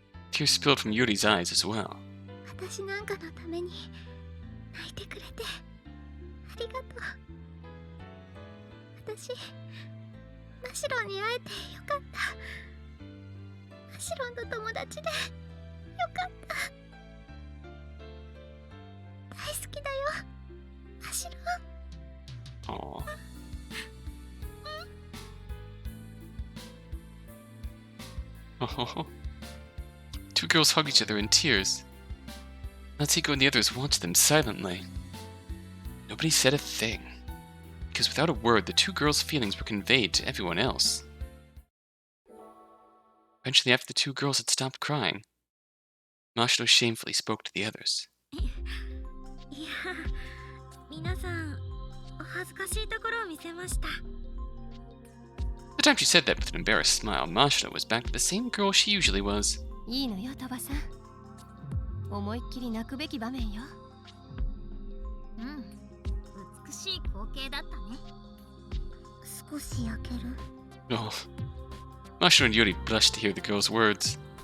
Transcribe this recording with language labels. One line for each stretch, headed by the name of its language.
English: Tears spilled from Yuri's eyes as well.
Japanese: 私なんかのために泣いてくれてありがとう。私マシロンに会えてよかった。マシロンと友達でよかった。大好きだよマシロン。 Aww. Oh.
English: Two girls hug each other in tears. Natsuhiko and the others watched them silently. Nobody said a thing, because without a word, the two girls' feelings were conveyed to everyone else. Eventually, after the two girls had stopped crying, Mashiro shamefully spoke to the others.
Japanese: いや、皆さんお恥ずかしいところを見せました。
English: The time she said that with an embarrassed smile, Mashiro was back to the same girl she usually was.
Japanese: いいのよ、鳥羽さん。思いっきり泣くべき場面よ。うん、美しい光景だったね。少し焼ける。 Oh.
English: Mashiro and Yuri blushed to hear the girl's words.